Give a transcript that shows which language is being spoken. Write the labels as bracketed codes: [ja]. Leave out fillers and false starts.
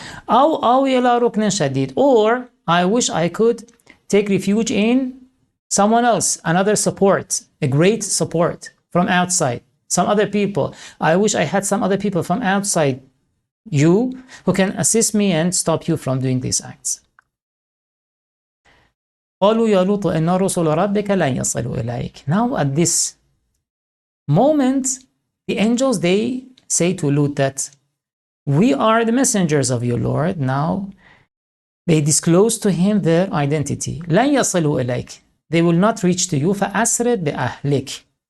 [ar] أو آوي إلى ركن شديد, [en] or I wish I could take refuge in someone else, another support, a great support from outside, some other people. I wish I had some other people from outside you who can assist me and stop you from doing these acts. [ar] قالوا يا لوط إن رسل ربك لن يصلوا إليك. [en] Now at this moment, the angels, they say to Lut that we are the messengers of your Lord. Now they disclose to him their identity. [ar] لن يصلوا إليك. [en] They will not reach to you. [ar] فأسرد بأهلك.